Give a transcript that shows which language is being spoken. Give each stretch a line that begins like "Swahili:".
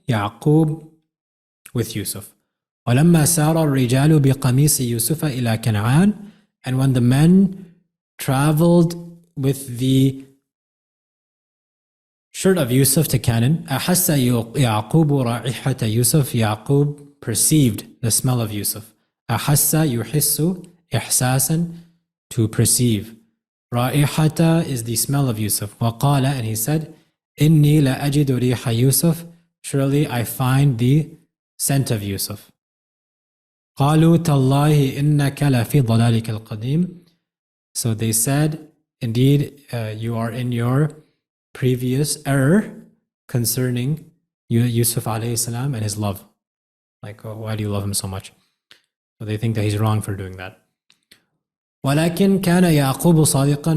English: يعقوب with Yusuf.
Arabic: ولما سار الرجال بقميص يوسف إلى كنعان,
English: and when the men traveled with the shirt of Yusuf to Canaan,
Arabic: أحس يعقوب رائحة يوسف.
English: Yaqub perceived the smell of Yusuf.
Arabic: أحس يحس إحساسا,
English: to perceive. رائحة is the smell of Yusuf.
Arabic: وقال,
English: and he said,
Arabic: إني لأجد ريح يوسف.
English: Surely I find the scent of Yusuf.
Arabic: قالوا تالله إنك لفي ضلالك القديم.
English: So they said, indeed, you are in your previous error concerning Yusuf alayhi salam and his love. Like, why do you love him so much? So they think that he's wrong for doing that.
Arabic: ولكن كان يعقوب صادقا.